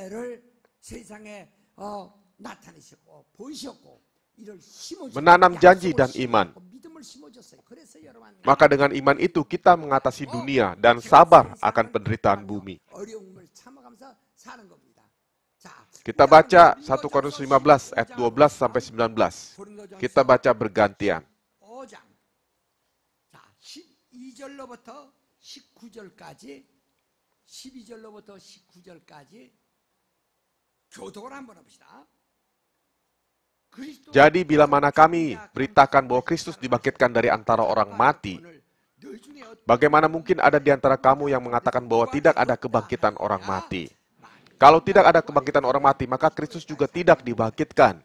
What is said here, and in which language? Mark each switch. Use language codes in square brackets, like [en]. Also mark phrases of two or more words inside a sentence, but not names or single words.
[id] Menanam janji dan iman. Maka dengan iman itu kita mengatasi dunia dan sabar akan penderitaan bumi. Kita baca 1 Korintus 15 ayat 12 sampai 19. Kita baca bergantian. [ko] 12절로부터 19절까지 12절로부터 19절까지 교독을 한번 해봅시다. [id] Jadi bila mana kami beritakan bahwa Kristus dibangkitkan dari antara orang mati, bagaimana mungkin ada di antara kamu yang mengatakan bahwa tidak ada kebangkitan orang mati? Kalau tidak ada kebangkitan orang mati, maka Kristus juga tidak dibangkitkan.